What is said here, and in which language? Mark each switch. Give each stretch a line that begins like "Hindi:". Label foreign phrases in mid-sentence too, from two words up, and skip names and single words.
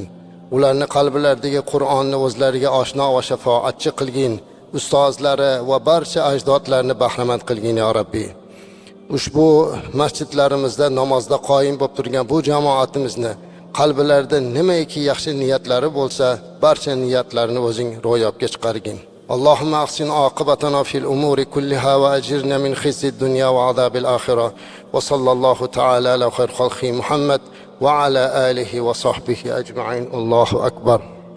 Uzbek: Ularni qalblaridagi Qur'onni o'zlariga oshno va shafoatchi qilgin. Ustozlari va barcha ajdodlarni bahramand qilgin ya Rabbi. Ushbu masjidlarimizda namozda qoyim bo'lib turgan bu jamoatimizni qalblarida nimaiki yaxshi niyatlari bo'lsa, barcha niyatlarini o'zing ro'yobga chiqargin.
Arabic: اللهم أحسن عاقبتنا في الأمور كلها وأجرنا من خزي الدنيا وعذاب الآخرة وصلى الله تعالى على خير خلقه محمد وعلى آله وصحبه أجمعين. الله أكبر.